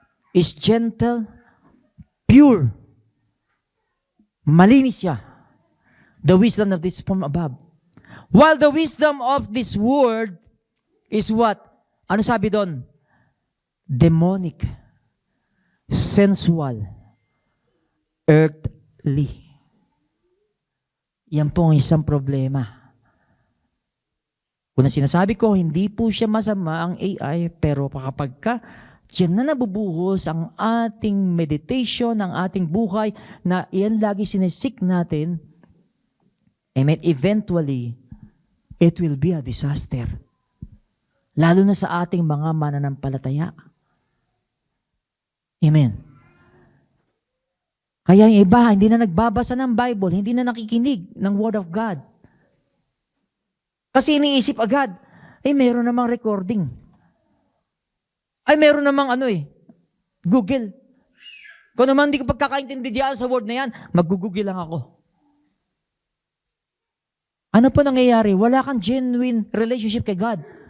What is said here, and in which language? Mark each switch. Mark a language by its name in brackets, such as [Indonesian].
[English] Is gentle, pure. [Filipino] Malinis siya. [English] The wisdom of this from above. While the wisdom of this world is what? [Filipino] Ano sabi doon? [English] Demonic, sensual, earthly. [Filipino] Yan po ang isang problema. Kung sinasabi ko, hindi po siya masama ang AI, pero kapag ka diyan na nabubuhos ang ating meditation, ang ating buhay, na iyan lagi sinisik natin, amen, [English] eventually, it will be a disaster. [Filipino] Lalo na sa ating mga mananampalataya. Amen. Kaya yung iba, hindi na nagbabasa ng Bible, hindi na nakikinig ng Word of God. Kasi iniisip agad, meron namang recording. Meron namang Google. Kung naman hindi ko pagkakaintindi diyan sa word na yan, mag-google lang ako. Ano po nangyayari? Wala kang [English] genuine relationship [Filipino] kay God.